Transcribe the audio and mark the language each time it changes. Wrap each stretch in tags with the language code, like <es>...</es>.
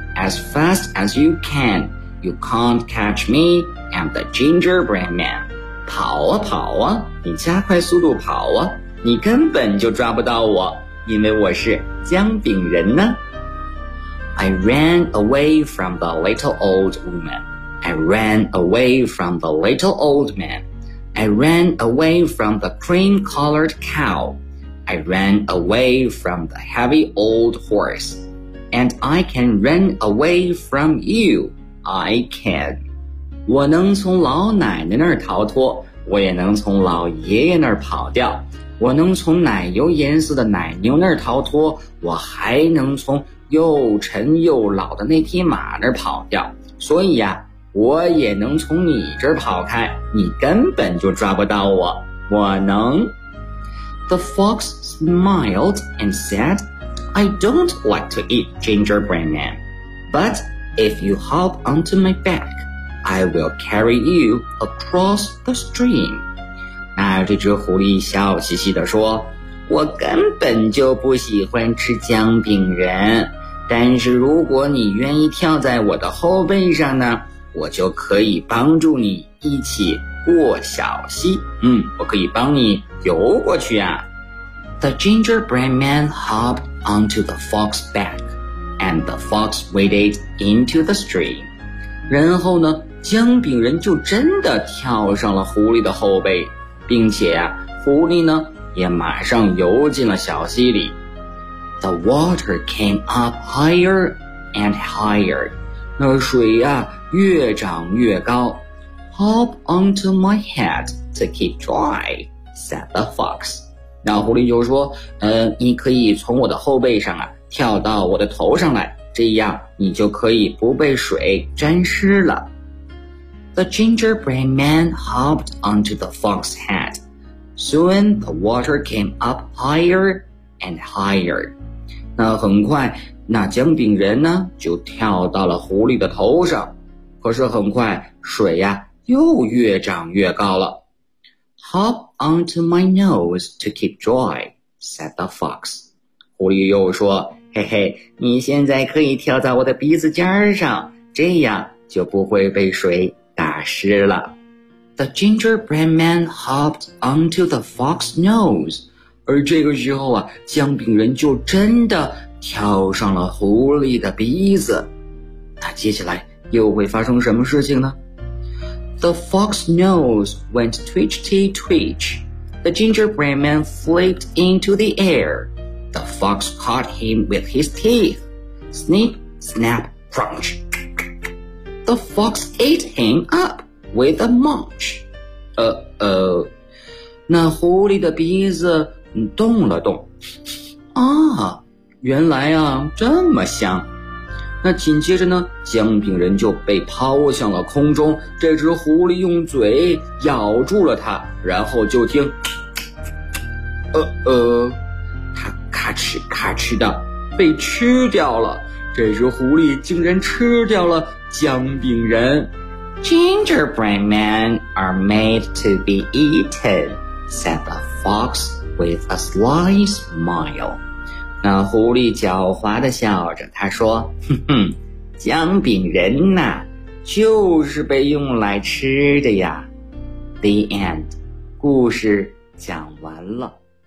<en>As fast as you can, you can't catch me and the gingerbread man.</en> <zh>跑啊跑啊，你加快速度跑啊，你根本就抓不到我，因为我是姜饼人呢。</zh> <en>I ran away from the little old woman. I ran away from the little old man. I ran away from the cream-colored cow. I ran away from the heavy old horse. And I can run away from you. I can.</en> <zh>我能从老奶奶那儿逃脱，我也能从老爷爷那儿跑掉。我能从奶油颜色的奶牛那儿逃脱，我还能从又沉又老的那匹马那儿跑掉。所以呀，我也能从你这儿跑开，你根本就抓不到我。我能。</zh> <en>The fox smiled and said,I don't like to eat gingerbread man, but if you hop onto my back, I will carry you across the stream.</en> <zh>那这只狐狸笑嘻嘻地说，我根本就不喜欢吃姜饼人，但是如果你愿意跳在我的后背上呢，我就可以帮助你一起过小溪。嗯，我可以帮你游过去啊。</zh> <en>The gingerbread man hopped onto the fox's back, and the fox waded into the stream.</en> <zh>然后呢，姜饼人就真的跳上了狐狸的后背，并且啊，狐狸呢也马上游进了小溪里。</zh> <en>The water came up higher and higher.</en> <zh>那水啊越涨越高。</zh> <en>Hop onto my head to keep dry, said the fox.</en> <zh>那狐狸就说你可以从我的后背上啊跳到我的头上来，这样你就可以不被水沾湿了。</zh> <en>The gingerbread man hopped onto the fox's head. Soon the water came up higher and higher.</en> <zh>那很快那姜饼人呢就跳到了狐狸的头上，可是很快水呀又越涨越高了。</zh> <en>Hop onto my nose to keep dry, said the fox.</en> <zh>狐狸又说，嘿嘿，你现在可以跳在我的鼻子尖上，这样就不会被水打湿了。</zh> <en>The gingerbread man hopped onto the fox's nose.</en> <zh>而这个时候啊，姜饼人就真的跳上了狐狸的鼻子。那接下来又会发生什么事情呢？</zh> <en>The fox's nose went twitchy-twitch. The gingerbread man flipped into the air. The fox caught him with his teeth. Snip, snap, crunch. The fox ate him up with a munch.</en> <zh>Uh-oh. 那狐狸的鼻子动了动。啊，原来啊，这么香。那紧接着呢，姜饼人就被抛向了空中，这只狐狸用嘴咬住了它，然后就听它咔哧咔哧的被吃掉了，这只狐狸竟然吃掉了姜饼人。</zh> <en>Gingerbread men are made to be eaten, said the fox with a sly smile.</en> <zh>那狐狸狡猾地笑着，他说，哼哼，姜饼人呐，就是被用来吃的呀。</zh> <en>The end，</en> <zh>故事讲完了。</zh>